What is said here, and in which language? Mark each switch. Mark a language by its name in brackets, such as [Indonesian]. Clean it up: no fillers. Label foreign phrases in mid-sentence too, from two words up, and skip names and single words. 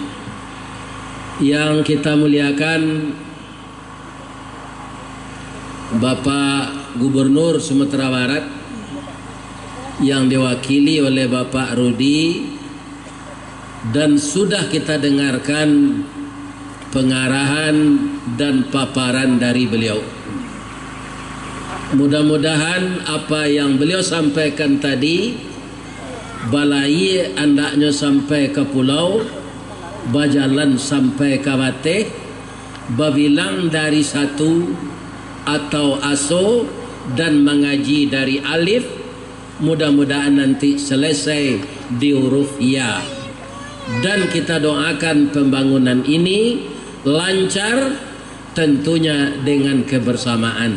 [Indonesian] Yang kita muliakan Bapak Gubernur Sumatera Barat yang diwakili oleh Bapak Rudi, dan sudah kita dengarkan pengarahan dan paparan dari beliau. Mudah-mudahan apa yang beliau sampaikan tadi [Minangkabau] balai andaknya sampai ke pulau, bajalan sampai ke Bateh, babilang dari satu atau aso dan mengaji dari alif. [Indonesian] Mudah-mudahan nanti selesai di huruf ya. Dan kita doakan pembangunan ini lancar, tentunya dengan kebersamaan.